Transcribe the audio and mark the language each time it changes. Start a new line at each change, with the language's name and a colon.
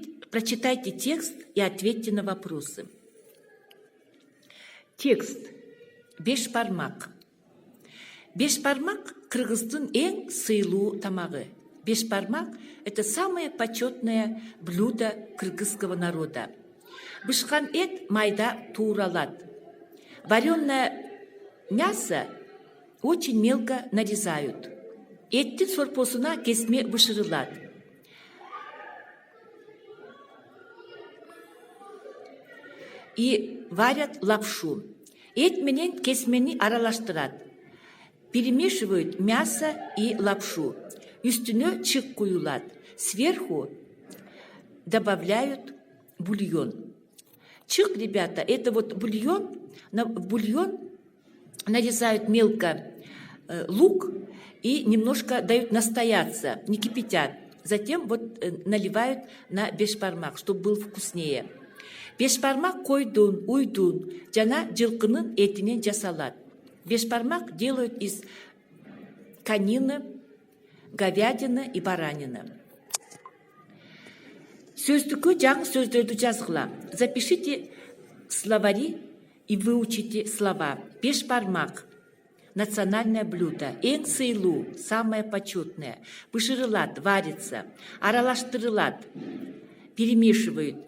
Russian: Прочитайте текст и ответьте на вопросы. Текст. Бешбармак.
Kyrgyz: Бешбармак – кыргыздын эң сыйлуу тамагы.
Russian: Бешбармак – это самое почетное блюдо кыргызского народа.
Kyrgyz: Бышкан эт майда тууралат.
Russian: Вареное мясо очень мелко нарезают.
Kyrgyz: Эттин сорпосуна кесме бышырылат.
Russian: И варят лапшу.
Kyrgyz: Эт менен кесмени аралаштырат.
Russian: Перемешивают мясо и лапшу.
Kyrgyz: Үстүнө чык куюлат.
Russian: Сверху добавляют бульон. Чык, ребята, это вот бульон. В бульон нарезают мелко лук и немножко дают настояться, не кипятят. Затем вот наливают на бешбармак, чтобы был вкуснее.
Kyrgyz: Бешбармак койдун, уйдун, жана жылкынын этинен жасалат.
Russian: Бешбармак делают из конины, говядины и баранины.
Kyrgyz: Сөздүккө жаңы сөздөрдү жазгыла.
Russian: Запишите словари и выучите слова. Бешбармак. Национальное блюдо.
Kyrgyz: Эң сыйлуу,
Russian: самое почетное.
Kyrgyz: Бышырылат,
Russian: варится.
Kyrgyz: Аралаштырылат.
Russian: Перемешивают.